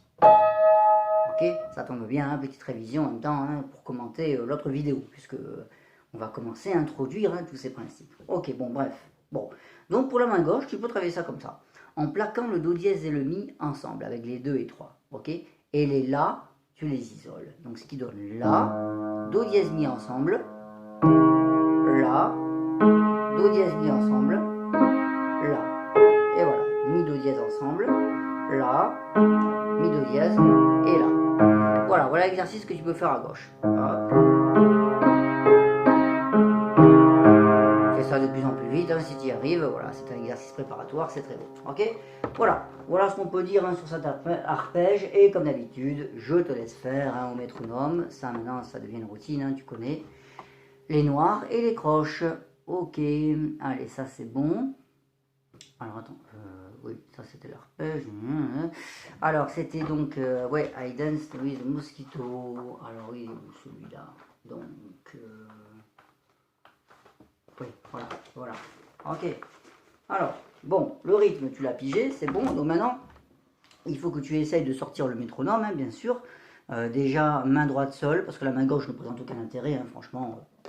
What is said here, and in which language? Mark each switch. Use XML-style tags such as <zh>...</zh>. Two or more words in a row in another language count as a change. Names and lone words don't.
<fr>Ok, ça tombe bien, hein, petite révision en même temps hein, pour commenter l'autre vidéo, puisque on va commencer à introduire hein, tous ces principes. Ok, bon, bref. Bon, donc pour la main gauche, tu peux travailler ça comme ça, en plaquant le Do dièse et le Mi ensemble, avec les 2 et 3, ok? Et les La, tu les isoles. Donc ce qui donne La, Do dièse Mi ensemble, La, Do dièse Mi ensemble, La. Et voilà, Mi, Do dièse ensemble, La, mi, do dièse, et là. Voilà l'exercice que tu peux faire à gauche. Fais ça de plus en plus vite, hein, si tu y arrives. Voilà, c'est un exercice préparatoire, c'est très beau. Ok, voilà ce qu'on peut dire, hein, sur cet arpège. Et comme d'habitude, je te laisse faire, hein, au métronome. Ça maintenant, ça devient une routine, hein, tu connais. Les noirs et les croches. Ok, allez, ça c'est bon. Alors attends, oui, ça c'était l'arpège. Alors c'était donc, ouais,</fr> <en>I danced with mosquito.</en> <fr>Alors oui, celui-là. Donc, oui, voilà. Ok. Alors, bon, le rythme, tu l'as pigé, c'est bon. Donc maintenant, il faut que tu essayes de sortir le métronome, hein, bien sûr. Déjà, main droite seule, parce que la main gauche ne présente aucun intérêt, hein, franchement.</fr>